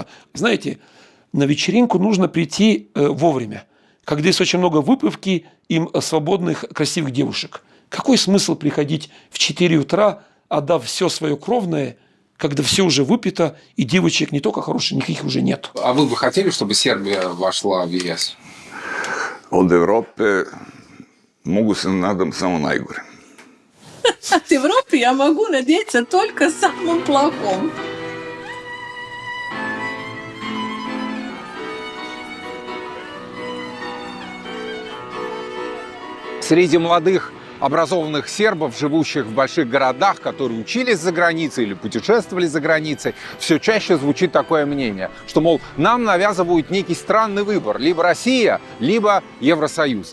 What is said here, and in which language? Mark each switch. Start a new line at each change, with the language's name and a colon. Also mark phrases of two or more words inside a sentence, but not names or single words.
Russian: Знаете, на вечеринку нужно прийти вовремя, когда есть очень много выпивки и свободных, красивых девушек. Какой смысл приходить в 4 утра, отдав все свое кровное, когда все уже выпито, и девочек не только хороших, никаких уже нет? А вы бы хотели, чтобы Сербия вошла в ЕС?
Serbian: Od Evrope mogu se nadam samo najgore.
Russian: От Европы я могу надеяться только самым плохом. Среди молодых образованных сербов, живущих в больших городах, которые учились за границей или путешествовали за границей, все чаще звучит такое мнение, что, мол, нам навязывают некий странный выбор, либо Россия, либо Евросоюз.